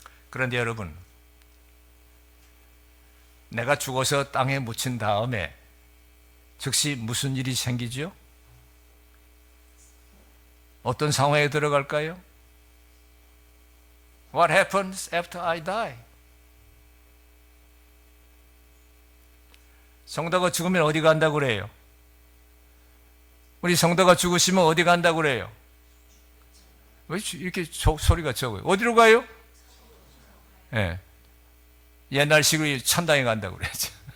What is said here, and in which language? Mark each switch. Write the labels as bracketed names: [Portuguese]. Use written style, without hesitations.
[Korean] 그런데 여러분, 내가 죽어서 땅에 묻힌 다음에 즉시 무슨 일이 생기죠? 어떤 상황에 들어갈까요? [English] What happens after I die? [Korean] 성도가 죽으면 어디 간다고 그래요? 우리 성도가 죽으시면 어디 간다고 그래요? 왜 이렇게 소리가 적어요? 어디로 가요? 예. 네. 옛날식으로 천당에 간다고 그래야죠.